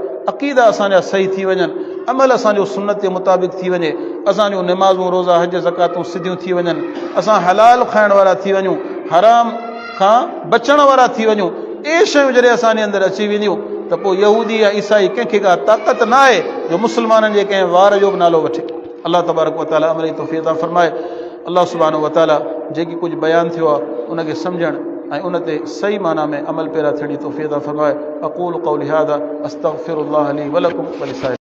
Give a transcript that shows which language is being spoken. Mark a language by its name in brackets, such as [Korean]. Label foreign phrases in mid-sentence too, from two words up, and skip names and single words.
[Sindhi] अक़ीदा असांजा सही थी वञनि, अमल असांजो सुन्नत जे मुताबिक़ थी वञे, असांजो निमाज़ूं रोज़ा हज ज़कातूं सिधियूं थी वञनि, असां हलाल खाइण वारा थी वञूं, हराम खां बचण वारा थी वञूं। इहे शयूं जॾहिं असांजे अंदरि अची वेंदियूं त पोइ यहूदी या ईसाई कंहिंखे का ताक़त न आहे जो मुस्लमाननि जे कंहिं वार जो बि नालो वठे। [Arabic] الله تبارك وتعالى [Sindhi] अमली तौफ़ीक़ अता फ़रमाए। [Arabic] الله سبحانه وتعالى [Sindhi] जेकी कुझु बयानु थियो आहे उनखे सम्झणु ऐं उन ते सही माना में अमल पैरा थियण जी तौफ़ीक़ अता फ़रमाए। [Arabic] أقول قولي هذا أستغفر الله لي ولكم ولسائر